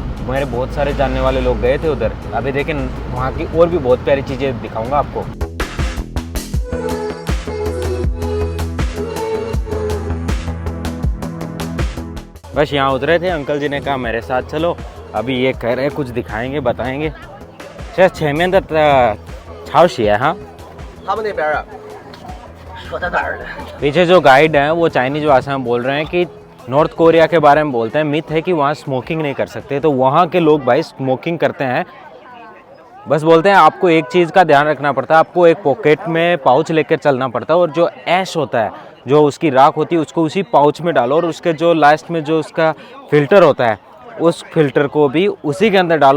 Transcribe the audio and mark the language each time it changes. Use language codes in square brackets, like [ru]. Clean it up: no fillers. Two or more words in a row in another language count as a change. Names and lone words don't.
[hi] मेरे बहुत सारे जानने वाले लोग गए थे उधर। अभी देखें वहाँ की और भी बहुत प्यारी चीज़ें दिखाऊंगा आपको। बस यहाँ उतरे थे, अंकल जी ने कहा मेरे साथ चलो। अभी ये कह रहे कुछ दिखाएंगे बताएंगे। चल 6 [zh] 面的超市 [hi] है। हाँ, [zh] 他们那边啊，说到哪儿了？ [hi] पीछे जो गाइड हैं वो चाइनीज भाषा में बोल रहे हैं कि नॉर्थ कोरिया के बारे में बोलते हैं। मिथ है कि वहाँ स्मोकिंग नहीं कर सकते, तो वहाँ के लोग भाई स्मोकिंग करते हैं। बस बोलते हैं आपको एक चीज़ का ध्यान रखना पड़ता है, आपको एक पॉकेट में पाउच लेकर चलना पड़ता है, और जो ऐश होता है, जो उसकी राख होती है, उसको उसी पाउच में डालो, और उसके जो लास्ट में जो उसका फिल्टर होता है, उस फिल्टर को भी उसी के अंदर डालो।